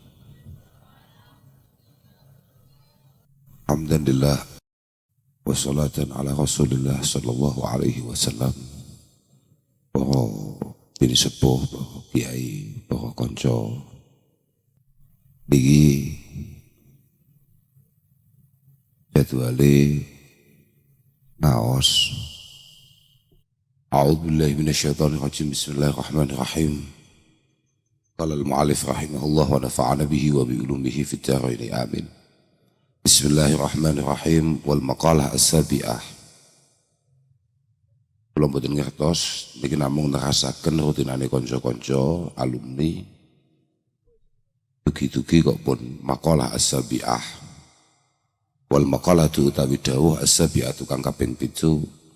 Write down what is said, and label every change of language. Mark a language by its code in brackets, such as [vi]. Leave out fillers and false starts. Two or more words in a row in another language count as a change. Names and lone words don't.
[ar] الحمد لله والصلاة على رسول الله صلى الله عليه وسلم. [jv] Para bini sepuh, para kiai, para konco iki jadwale naos. [ar] أعوذ بالله من الشيطان الرجيم. بسم الله الرحمن الرحيم. قال المؤلف رحمه الله ونفعنا به وبعلومه في الدارين آمين. بسم الله الرحمن الرحيم. والمقالة السابعة. [jv] Kula mboten ngertos niki namung nerasaken rutinane kanca-kanca alumni. Begitu-gi kok pun [ar] مقالة السابعة. والمقالة [jv] utawi dawuh as-sabi'atu kang kaping 7.